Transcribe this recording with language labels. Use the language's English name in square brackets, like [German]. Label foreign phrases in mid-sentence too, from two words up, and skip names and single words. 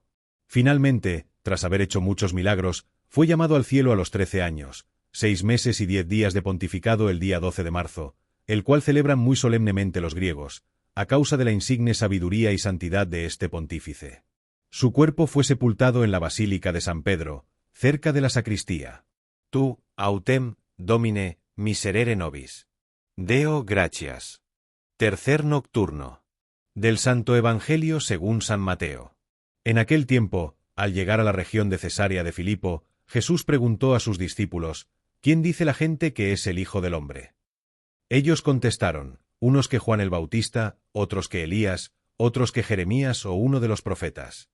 [Spanish] Finalmente, tras haber hecho muchos milagros, fue llamado al cielo a los 13 años, 6 meses y 10 días de pontificado el día 12 de marzo, el cual celebran muy solemnemente los griegos, a causa de la insigne sabiduría y santidad de este pontífice. Su cuerpo fue sepultado en la Basílica de San Pedro, cerca de la sacristía. [Latin] Tu, autem, Domine, miserere nobis. Deo gratias. [Spanish] Tercer nocturno. Del Santo Evangelio según San Mateo. En aquel tiempo, al llegar a la región de Cesarea de Filipo, Jesús preguntó a sus discípulos, ¿quién dice la gente que es el Hijo del Hombre? Ellos contestaron, unos que Juan el Bautista, otros que Elías, otros que Jeremías o uno de los profetas.